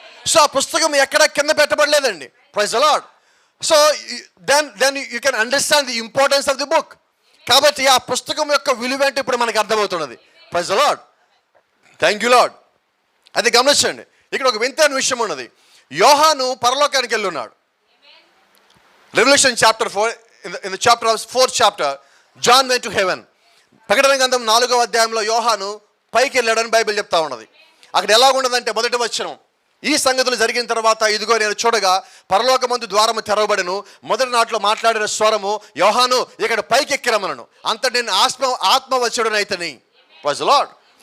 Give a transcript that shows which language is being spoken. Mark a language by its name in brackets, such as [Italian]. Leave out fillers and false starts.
[English] so [Telugu] ఆ పుస్తకం ఎక్కడ కింద పెట్టబడలేదండి. [English] Praise the Lord. So then you can understand the importance of the book. [Telugu] కాబట్టి ఆ పుస్తకం యొక్క విలువ అంటే ఇప్పుడు మనకు అర్థమవుతున్నది. [English] Praise the Lord. Thank you Lord. [Telugu] అది గమనించండి, ఇక్కడ ఒక వింతైన విషయం ఉన్నది. యోహాను పరలోకానికి వెళ్ళి ఉన్నాడు. [English] Revelation chapter 4, in the chapter of 4th chapter, John went to heaven. [Telugu] ప్రకటన గ్రంథం 4వ అధ్యాయంలో యోహాను పైకి వెళ్ళాడని బైబిల్ చెప్తా ఉన్నది. అక్కడ ఎలా ఉండదంటే మొదటి వచనం, ఈ సంగతులు జరిగిన తర్వాత ఇదిగో నేను చూడగా పరలోకమందు ద్వారము తెరవబడెను. మొదటి నాట్లో మాట్లాడిన స్వరము, యోహాను ఇక్కడ పైకి ఎక్కిరమనను, అంత నేను ఆత్మవచడునైతని. Praise the lord.